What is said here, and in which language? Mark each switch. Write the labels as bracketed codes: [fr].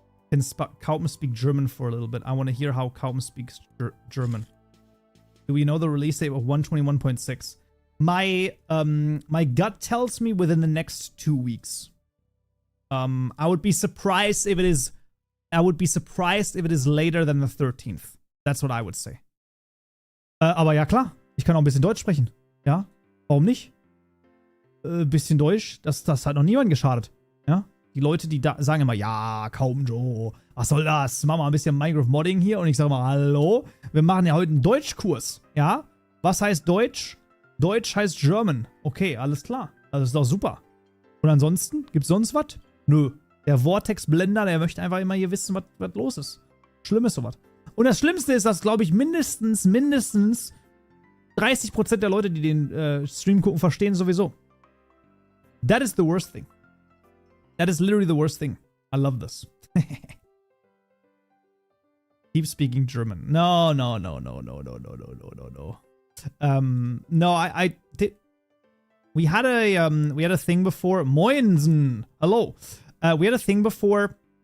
[en] Can Kaupen speak German for a little bit? I want to hear how Kaupen speaks German. Do we know the release date of 121.6? My gut tells me within the next 2 weeks. I would be surprised if it is. I would be surprised if it is later than the 13th. That's what I would say. [de] Aber ja klar, ich kann auch ein bisschen Deutsch sprechen. Ja, warum nicht? Bisschen Deutsch, das hat noch niemand geschadet. Ja, die Leute, die da sagen immer, ja, Kaupenjoe, was soll das? Mach mal ein bisschen Minecraft Modding hier. Und ich sage mal, hallo, wir machen ja heute einen Deutschkurs. Ja, was heißt Deutsch? Deutsch heißt German. Okay, alles klar. Das ist doch super. Und ansonsten, gibt's sonst was? Nö. Der Vortex-Blender, der möchte einfach immer hier wissen, was los ist. Schlimm ist sowas. Und das Schlimmste ist, dass, glaube ich, mindestens 30% der Leute, die den Stream gucken, verstehen sowieso. [en] That is the worst thing. That is literally the worst thing. I love this. Keep speaking German. No. No, I did. We had a thing before. Moinsen. Hello. We had a thing before.